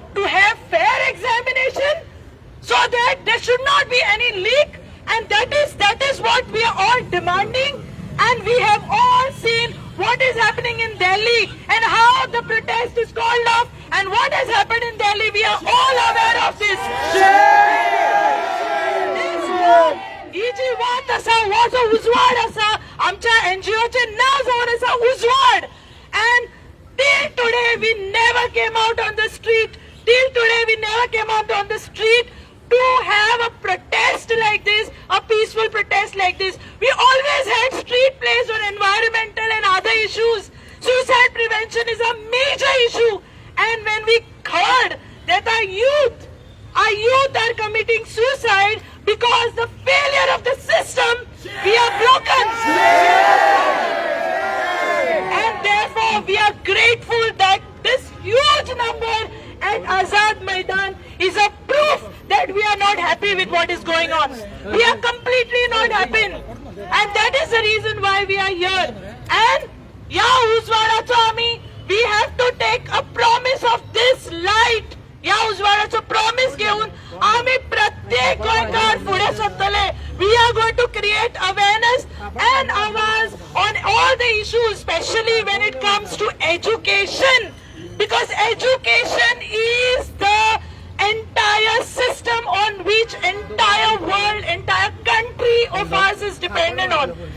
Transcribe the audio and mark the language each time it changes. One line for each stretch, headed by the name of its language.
English: To have fair examination? So that there should not be any leak. And that is what we are all demanding. And we have all seen what is happening in Delhi and how the protest is called off and what has happened in Delhi. We are all aware of this.
Goan Konkani: ही जी वाट आसा, हो जो उजवाड आसा, आमच्या NGOचे नाव जावन आसा उजवाड.
English: And till today we never came out on the street. Till today we never came out on the street to have a protest like this, a peaceful protest like this. We always had street plays on environmental and other issues. Suicide prevention is a major issue. And when we heard that our youth are committing suicide because the failure of the system, we are broken. And therefore we are grateful that this huge number at Azad Maidan is a proof that we are not happy with what is going on. We are completely not happy. And that is That's the reason why we are here. And
Goan Konkani: या उजवाडाचं आम्ही
English: we have to take a promise of this light.
Goan Konkani: या उजवाडाचं promise घेऊन आम्ही प्रत्येक गोंयकार फुडें सरतले.
English: We are going to create awareness and awareness on all the issues, especially when it comes to education, because education is the entire system on which entire world, entire country of ours is dependent on.